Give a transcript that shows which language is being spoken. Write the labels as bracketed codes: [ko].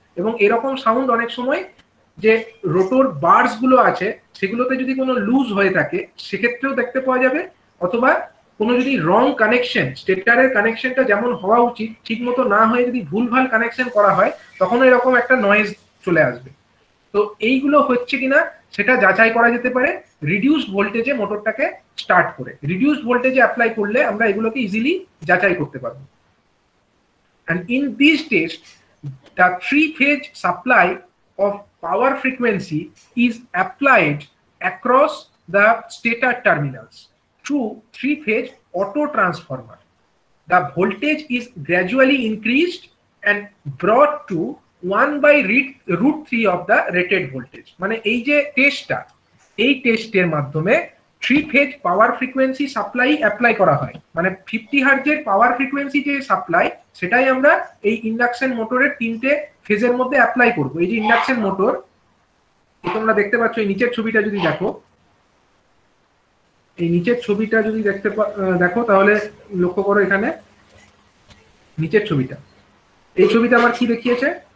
[bn] এবং এরকম সাউন্ড অনেক সময় যে রোটর বার্স গুলো আছে সেগুলোতে যদি কোনো লুজ হয়ে থাকে সেক্ষেত্রেও দেখতে পাওয়া যাবে, অথবা কোনো যদি রং কানেকশন, স্টেটারের কানেকশনটা যেমন হওয়া উচিত ঠিক মতো না হয়ে যদি ভুলভাল কানেকশন করা হয়, তখন এরকম একটা নয়েজ চলে আসবে। তো এইগুলো হচ্ছে কিনা সেটা যাচাই করা যেতে পারে রিডিউসড ভোল্টেজে মোটরটাকে স্টার্ট করে। রিডিউসড ভোল্টেজে অ্যাপ্লাই করলে আমরা এগুলোকে ইজিলি যাচাই করতে পারবো। [en] And in these tests, the three-phase supply of power frequency is applied across the stator terminals through three-phase auto transformer. The voltage is gradually increased and brought to 1/√3 of the rated voltage. [bn] মানে এই যে টেস্টটা, এই টেস্টের মাধ্যমে three phase power frequency supply apply করা হয়। মানে 50 হার্জের পাওয়ার ফ্রিকোয়েন্সি যে সাপ্লাই, সেটাই আমরা এই ইন্ডাকশন মোটরের 3টে ফেজের মধ্যে অ্যাপ্লাই করব। এই যে ইন্ডাকশন মোটর, তোমরা দেখতে পাচ্ছ এই নিচের ছবিটা যদি দেখো, এই নিচের ছবিটা যদি দেখো তাহলে লক্ষ্য করো এখানে নিচের ছবিটা, এই ছবিটা আমার কি দেখিয়েছে।